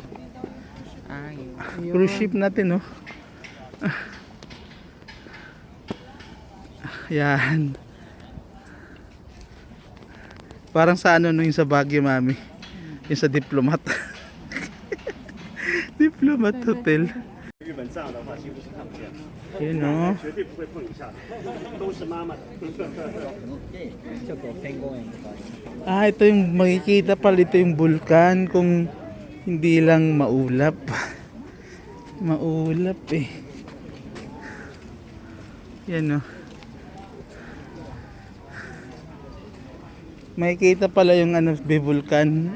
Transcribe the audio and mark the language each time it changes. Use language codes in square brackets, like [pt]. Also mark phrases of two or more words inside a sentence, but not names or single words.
[en] Cruise ship [tl] natin, oh. Yan. Parang sa ano, no, yung sa Baguio, mami. Yung sa Diplomat. Diplomat Hotel. [zh] 日本这样的话几乎是看不见的， [tl] Yun, oh. [zh] 绝对不会碰一下的，都是妈妈的。 [tl] Ito yung makikita pala, ito yung bulkan kung hindi lang maulap. Maulap eh. Yan oh. Makikita pala yung ano, bulkan.